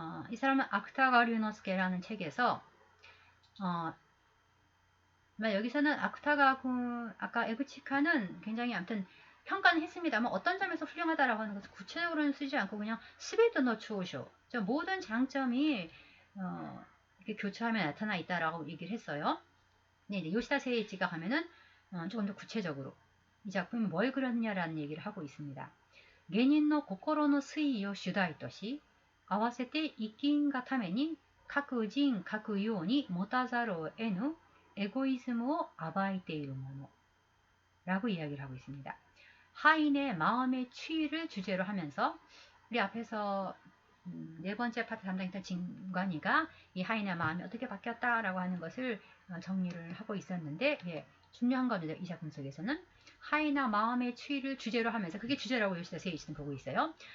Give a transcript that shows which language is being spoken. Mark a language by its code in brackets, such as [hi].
[ko] 이 사람은芥川龍之介라는 책에서 여기서는芥川군, 아까 에구치칸은 굉장히 아무튼 평가는 했습니다만 어떤 점에서 훌륭하다라고 하는 것을 구체적으로는 쓰지 않고 그냥 스베이토노 추오쇼, 모든 장점이 이렇게 교차하면 나타나 있다라고 얘기를 했어요. 네, 이제 요시다 세이치가 가면은 조금 더 구체적으로 이 작품이 뭘 그렸냐라는 얘기를 하고 있습니다. [ja] 芸人の心の推移を主題とし、合わせて生きんがために各人各ように持たざるを得ぬエゴイズムを暴いているもの [ko] 라고 이야기를 하고 있습니다. 하인의 마음의 추이를 주제로 하면서 우리 앞에서 네 번째 파트 담당했던 진관이가 이 하인의 마음이 어떻게 바뀌었다라고 하는 것을 정리를 하고 있었는데, 예, 중요한 겁니다. 이 작품 속에서는 하이나 마음의 추이를 주제로 하면서, 그게 주제라고 요시다 세이치는 보고 있어요.